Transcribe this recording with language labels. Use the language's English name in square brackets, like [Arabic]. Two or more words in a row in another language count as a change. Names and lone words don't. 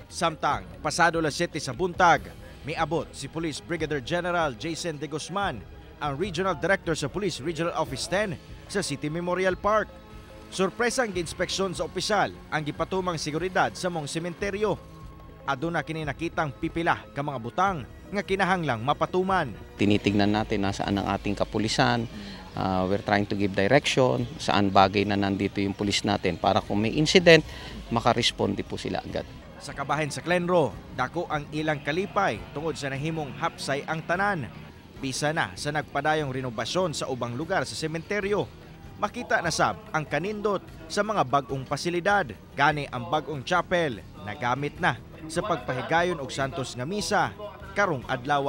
[Cebuano] Samtang pasado las 7 sa buntag, miabot si Police Brigadier General Jason De Guzman ang Regional Director sa Police Regional Office 10 sa City Memorial Park. Sorpresang gi-inspeksyon sa opisyal ang gipatumang seguridad sa mong sementeryo. Aduna kini nakitang pipila ka mga butang nga kinahanglang mapatuman. [Filipino] Tinitingnan natin nasaan ang ating kapulisan. [English] We're trying to give direction [Filipino] saan bagay na nandito yung pulis natin para kung may incident, makaresponde po sila agad. [Cebuano] Sa kabahin sa Clenro, dako ang ilang kalipay tungod sa nahimong hapsay ang tanan. Bisa na sa nagpadayong renovasyon sa ubang lugar sa sementeryo. Makita na sab ang kanindot sa mga bagong pasilidad. Gani ang bagong chapel na gamit na sa pagpahigayon og santos nga misa karong adlaw.